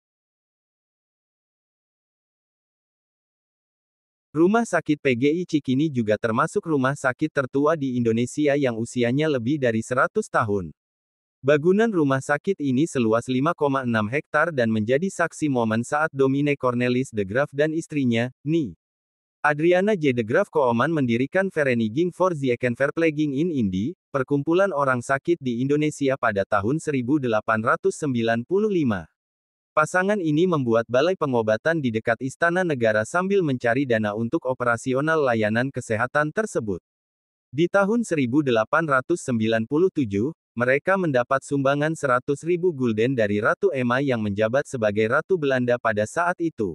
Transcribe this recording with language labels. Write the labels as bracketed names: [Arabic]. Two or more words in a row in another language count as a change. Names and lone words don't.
[Indonesian] Rumah Sakit PGI Cikini juga termasuk rumah sakit tertua di Indonesia yang usianya lebih dari 100 tahun. Bangunan rumah sakit ini seluas 5,6 hektar dan menjadi saksi momen saat Domine Cornelis de Graaf dan istrinya, Ni Adriana J. de Graaf Kooman mendirikan Vereniging voor Ziekenverpleging in Indi, perkumpulan orang sakit di Indonesia pada tahun 1895. Pasangan ini membuat balai pengobatan di dekat Istana Negara sambil mencari dana untuk operasional layanan kesehatan tersebut. Di tahun 1897, mereka mendapat sumbangan 100.000 gulden dari Ratu Emma yang menjabat sebagai Ratu Belanda pada saat itu.